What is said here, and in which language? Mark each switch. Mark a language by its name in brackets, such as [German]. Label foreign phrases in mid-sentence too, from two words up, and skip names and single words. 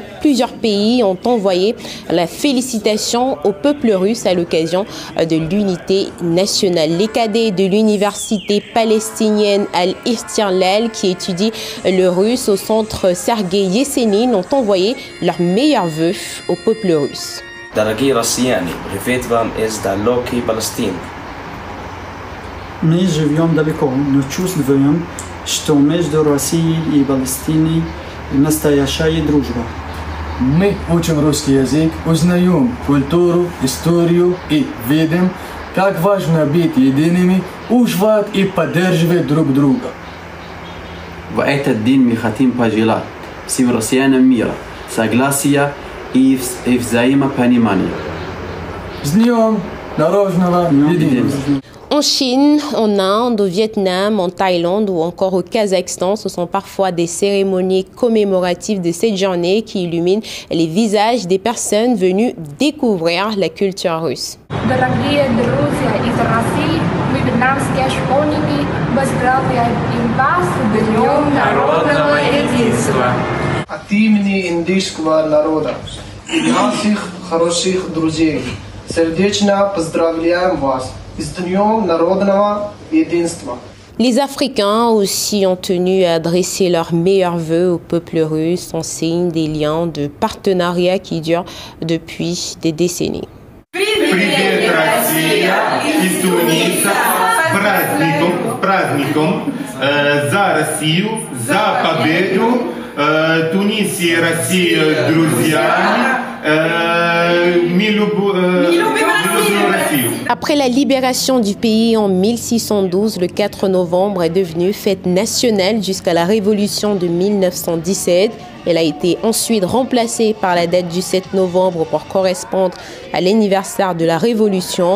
[French] Plusieurs pays ont envoyé la félicitation au peuple russe à l'occasion de l'unité nationale. Les cadets de l'université palestinienne Al-Istirlal qui étudient le russe au centre Sergei Yesenin ont envoyé leurs meilleurs vœux au peuple russe. [Russian] Дорогие россияне, привет вам из далекой Палестины. Мы живем далеко, но чувствуем, что между Россией и Палестиной настоящая дружба. Мы учим русский язык, узнаем культуру, историю и видим, как важно быть едиными, уважать и поддерживать друг друга. В этот день мы хотим пожелать всем россиянам мира, согласия и взаимопонимания. С Днем народного единства! [French] En Chine, en Inde, au Vietnam, en Thaïlande ou encore au Kazakhstan, ce sont parfois des cérémonies commémoratives de cette journée qui illuminent les visages des personnes venues découvrir la culture russe. [Russian] Дорогие друзья из России, мы вьетнамские школьники поздравляем вас с Днем народного единства. От имени индийского народа и наших хороших друзей сердечно поздравляем вас с Днем народного единства. [French] Les Africains aussi ont tenu à adresser leurs meilleurs vœux au peuple russe en signe des liens de partenariat qui durent depuis des décennies. [Russian] Привет, Россия из Туниса. С праздником за Россию, за победу. Тунис и Россия друзьями. [French] Après la libération du pays en 1612, le 4 novembre est devenu fête nationale jusqu'à la révolution de 1917. Elle a été ensuite remplacée par la date du 7 novembre pour correspondre à l'anniversaire de la révolution.